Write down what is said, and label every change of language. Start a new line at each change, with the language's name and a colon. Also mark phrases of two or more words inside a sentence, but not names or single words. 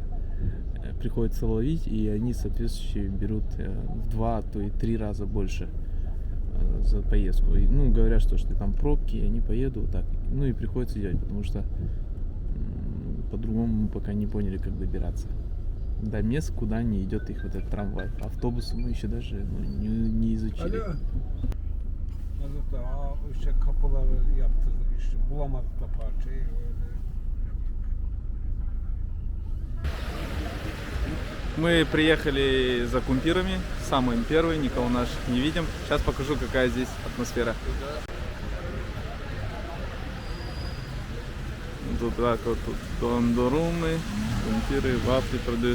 Russian: Приходится ловить, и они, соответствующе, берут в 2, а то и 3 раза больше за поездку. И, ну, говорят, что там пробки, и они поедут вот так. Ну и приходится делать, потому что по-другому мы пока не поняли, как добираться до мест, куда не идет их вот этот трамвай. Автобусы мы еще даже не изучили.
Turkish: İşte kapıları yaptırdık, işte bulamadık da parçayı öyle.
Russian: Мы приехали за кумпирами, самым первый, никого наших не видим. Сейчас покажу, какая здесь атмосфера. Тут так вот, тут дондорумы, кумпиры, вафли продают.